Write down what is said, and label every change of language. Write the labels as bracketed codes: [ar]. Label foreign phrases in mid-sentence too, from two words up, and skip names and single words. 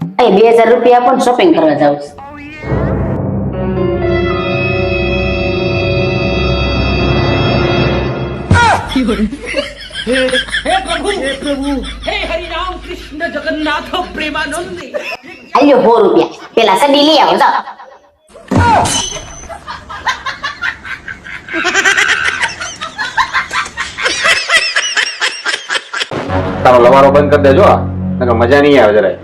[gu] ₹2000 આપો ને શોપિંગ કરવા જાવ છું. [hi] हे हरि राम कृष्ण जगन्नाथ प्रेमानंद [gu] આલ્યો ₹100 પેલા સડી લઈ આવો જાઓ. તારો લવારો બંધ કરી દેજો, નકર મજા નહીં આવે જરાય.